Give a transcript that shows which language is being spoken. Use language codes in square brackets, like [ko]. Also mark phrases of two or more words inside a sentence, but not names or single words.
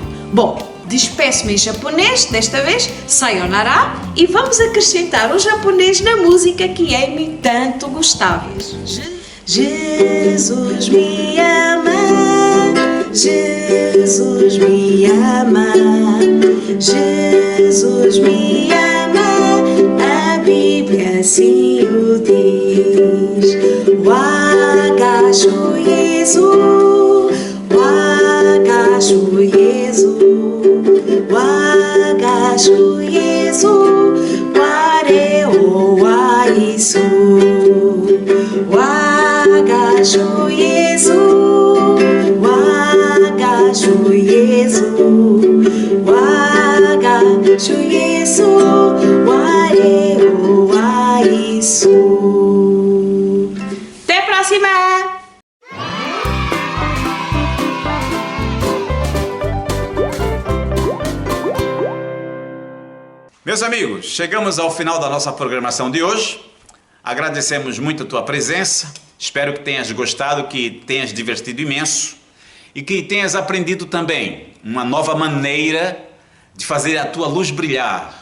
[pt] Bom, despeço-me em japonês, desta vez, sayonara, e vamos acrescentar o japonês na música que Amy tanto gostava. Jesus me ama, Jesus me ama, Jesus me ama, a Bíblia assim o diz. [ja] わが主イエス、わが主イエス、わが主イエス、われを愛す. わが主イエス、わが主イエス、わが主イエス、われを愛す. [pt] Até a próxima! Meus amigos, chegamos ao final da nossa programação de hoje. Agradecemos muito a tua presença. Espero que tenhas gostado, que tenhas divertido imenso e que tenhas aprendido também uma nova maneira de fazer a tua luz brilhar.